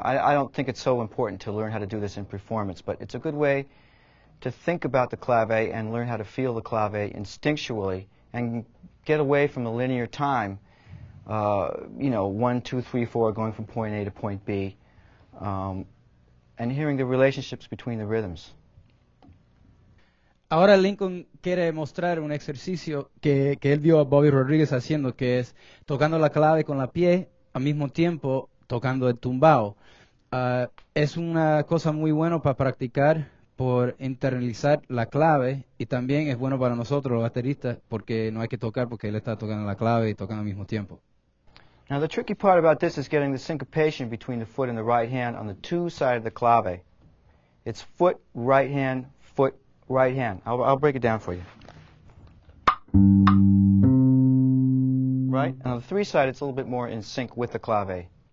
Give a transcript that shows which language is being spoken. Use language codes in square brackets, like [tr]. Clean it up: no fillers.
[en] I don't think it's so important to learn how to do this in performance, but it's a good way to think about the clave and learn how to feel the clave instinctually and get away from the linear time, 1, 2, 3, 4, going from point A to point B, and hearing the relationships between the rhythms. [es] Ahora Lincoln quiere mostrar un ejercicio que él vio a Bobby Rodríguez haciendo, que es tocando la clave con la pie, al mismo tiempo tocando el tumbao. Es una cosa muy buena para practicar, por internalizar la clave, y también es bueno para nosotros los bateristas porque no hay que tocar porque él está tocando la clave y tocando al mismo tiempo. [en] Now the tricky part about this is getting the syncopation between the foot and the right hand on the two sides of the clave. It's foot, right hand, foot, right hand. I'll break it down for you. Right? And on the three side, it's a little bit more in sync with the clave.